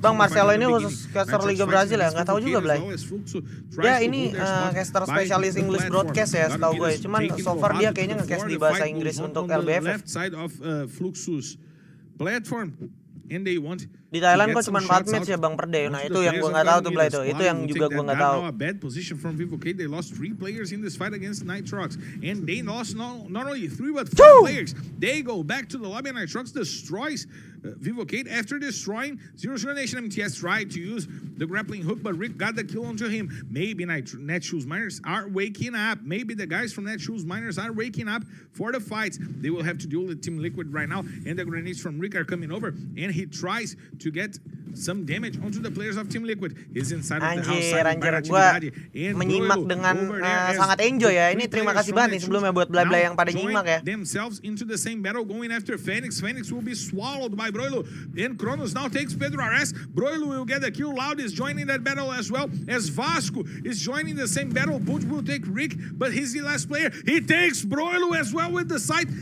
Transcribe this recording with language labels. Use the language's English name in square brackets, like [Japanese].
[Indonesian] Bang Marcelo ini khusus caster Liga Brazil ya, nggak tahu juga Blay. Ya ini caster spesialis English broadcast ya, setahu gue. Cuman so far dia kayaknya nge-cast di bahasa Inggris untuk LBFF. [English] Left side of Fluxus platform. And they want [Indonesian] di Thailand kok cuma 4 match ya Bang [English] per day. [Indonesian] Nah itu yang gue nggak tahu tuh Blay tuh. Itu yang juga gue nggak tahu. [English] A bad position from Vivo K. They lost 3 players in this fight against Nitrox, and they lost not only 3 but 4 players. They go back to the lobby, and Nitrox destroys Vivo K. After destroying 0-0 Nation, MTS tried to use the grappling hook, but Rick got the kill onto him. Maybe Netshoes Miners are waking up. Maybe the guys from Netshoes Miners are waking up for the fights. They will have to deal with Team Liquid right now, and the grenades from Rick are coming over, and he tries to get some damage onto the players of Team Liquid. He's inside of the house. [Indonesian] Anjir, gua menyimak dengan sangat enjoy ya. Ini terima kasih banget nih sebelumnya buat BLAYBLAY yang pada nyimak ya. [English] Themselves into the same battle, going after Phoenix. Phoenix will be swallowed by Broilo, and Kronos now takes Pedro RS. Broilo will get the kill. Loud is joining that battle as well as Vasco is joining the same battle. Boot will take Rick, but he's the last player. He takes Broilo as well with the sight.